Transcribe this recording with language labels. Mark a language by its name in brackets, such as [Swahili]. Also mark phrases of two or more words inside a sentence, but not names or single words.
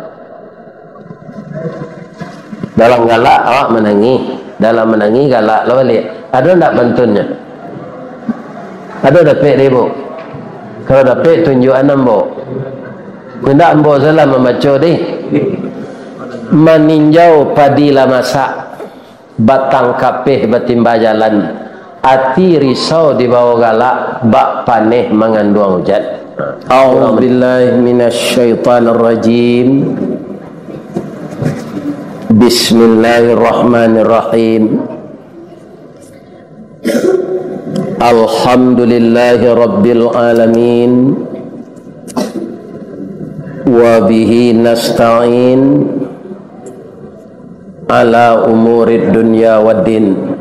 [Minangkabau] Dalam galak awak menangis, dalam menangis galak lah balik. [Indonesian] Ada tak pantunnya? Ada dapat dia bu? Kalau dapat tunjuk anak bu. Tidak bu salah membaca deh. [Minangkabau] Meninjau padilah masak, batang kapih batimba jalan, hati risau di bawah galak, bak paneh mengandung hujan. [Arabic] أعوذ بالله من الشيطان الرجيم. بسم الله الرحمن الرحيم. الحمد لله رب العالمين، وبه نستعين على أمور الدنيا والدين.